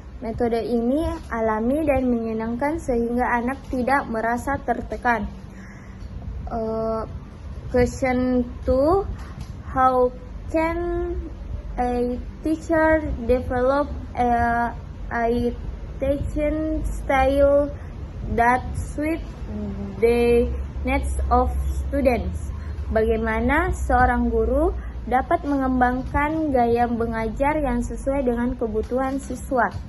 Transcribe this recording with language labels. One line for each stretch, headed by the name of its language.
Indonesian: Metode ini alami dan menyenangkan sehingga anak tidak merasa tertekan.
English: Question 2, how can a teacher develop a teaching style that suit the needs of students?
Indonesian: Bagaimana seorang guru dapat mengembangkan gaya mengajar yang sesuai dengan kebutuhan siswa?